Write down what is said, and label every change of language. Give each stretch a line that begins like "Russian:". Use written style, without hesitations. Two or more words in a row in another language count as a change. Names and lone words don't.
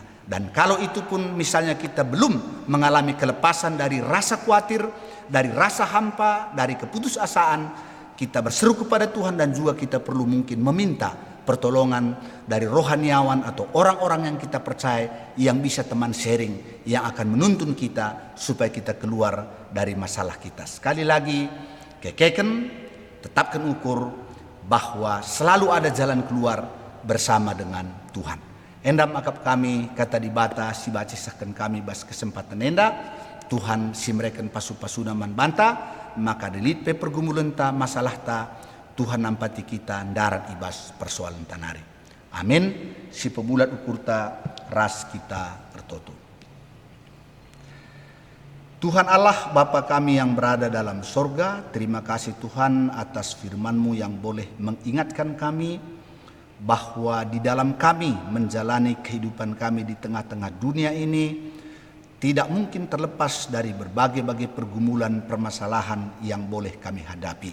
Indonesian: Dan kalau itu pun misalnya kita belum mengalami kelepasan dari rasa khawatir, dari rasa hampa, dari keputusasaan, kita berseru kepada Tuhan dan juga kita perlu mungkin meminta pertolongan dari rohaniawan atau orang-orang yang kita percaya yang bisa teman sharing, yang akan menuntun kita supaya kita keluar dari masalah kita. Sekali lagi, kekeken, tetapkan ukur bahwa selalu ada jalan keluar bersama dengan Tuhan.
Batak Karo: Endam akap kami kata dibata si bacisahkan kami bas kesempatan enda Tuhan si mereka pasu-pasuna man banta maka delit pe pergumulan ta masalah ta Tuhan nampati kita darat ibas persoalan tanari. Amin. Si pebulat ukur ta ras kita tertutup.
Indonesian: Tuhan Allah Bapa kami yang berada dalam sorga, terima kasih Tuhan atas firman-Mu yang boleh mengingatkan kami bahwa di dalam kami menjalani kehidupan kami di tengah-tengah dunia ini tidak mungkin terlepas dari berbagai-bagai pergumulan permasalahan yang boleh kami hadapi.